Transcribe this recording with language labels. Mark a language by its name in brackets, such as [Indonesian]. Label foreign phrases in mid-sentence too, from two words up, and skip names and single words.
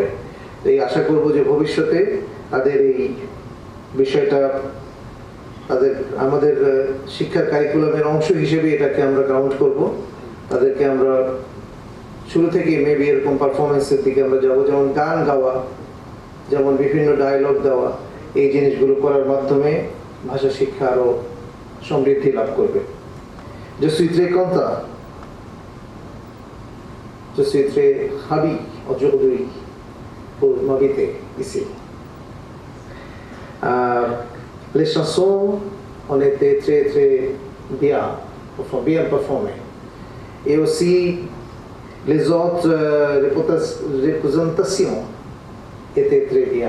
[Bangla] তো এই আশা করব যে ভবিষ্যতে তাদের এই বিষয়টা আমাদের শিক্ষার কারিকুলামের অংশ হিসেবে এটাকে আমরা কাউন্ট করব। তাদেরকে আমরা শুরু থেকে মেবি এরকম পারফরমেন্সের দিকে আমরা যাবো, যেমন গান গাওয়া, যেমন বিভিন্ন ডায়লগ দেওয়া, এই জিনিসগুলো করার মাধ্যমে ভাষা শিক্ষা আরো সমৃদ্ধি লাভ করবে। [French] Je suis très content, je suis très ravi aujourd'hui pour m'inviter ici. Les chansons ont été très très bien performées, et aussi les autres représentations étaient très bien.